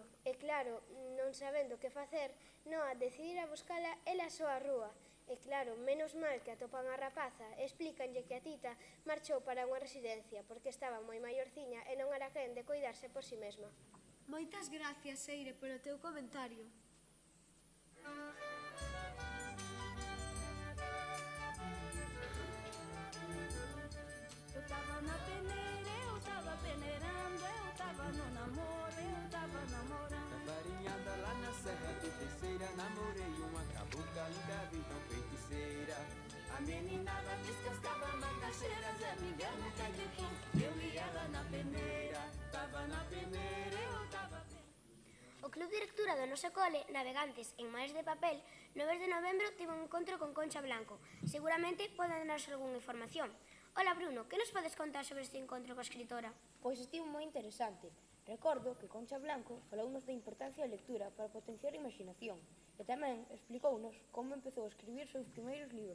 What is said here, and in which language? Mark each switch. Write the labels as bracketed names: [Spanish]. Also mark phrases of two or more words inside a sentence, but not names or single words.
[Galician] E claro, non sabendo que facer, Noa decidir a buscala ela só a rúa. E claro, menos mal que atopan a rapaza e explícanlle que a Tita marchou para unha residencia porque estaba moi maiorciña e non era quen de cuidarse por si mesma. Moitas gracias, Eire, polo teu comentario. [Portuguese] Eu tava na peneira, eu tava peneirando, eu tava no namoro, eu tava namorando. Na farinhada lá na Serra do Terceira, namorei uma cabocla, nunca vi tão feiticeira. A meninada descascava macaxeiras, é Miguel no Caetano, eu e ela na peneira, tava na peneira, eu tava peneira. [Galician] O Club de Lectura do noso cole, Navegantes en Mares de Papel, no mes de novembro tivo un encontro con Concha Blanco. Seguramente poden darnos algunha información. Ola Bruno, que nos podes contar sobre este encontro coa escritora? Pois estivo moi interesante. Recordo que Concha Blanco falounos da importancia da lectura para potenciar a imaginación e tamén explicounos como empezou a escribir os seus primeiros libros.